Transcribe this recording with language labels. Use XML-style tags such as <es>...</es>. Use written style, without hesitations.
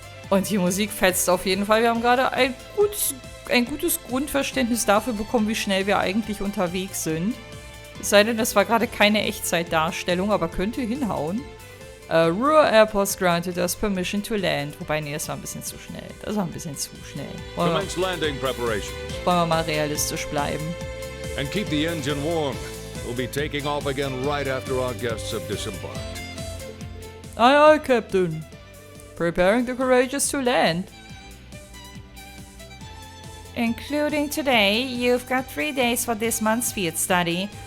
<de>Und die Musik fetzt auf jeden Fall. Wir haben gerade ein gutes Grundverständnis dafür bekommen, wie schnell wir eigentlich unterwegs sind. Es sei denn, das war gerade keine Echtzeitdarstellung, aber könnte hinhauen.</de> <en>Roer Airports granted us permission to land.</en> <de>Wobei, nee, das war ein bisschen zu schnell. Das war ein bisschen zu schnell. Wollen wir mal realistisch bleiben.</de> <en>And keep the engine warm. We'll be taking off again right after our guests have disembarked. Aye, aye, Captain. Preparing the courageous to land. Including today, you've got 3 days for this month's field study.</en>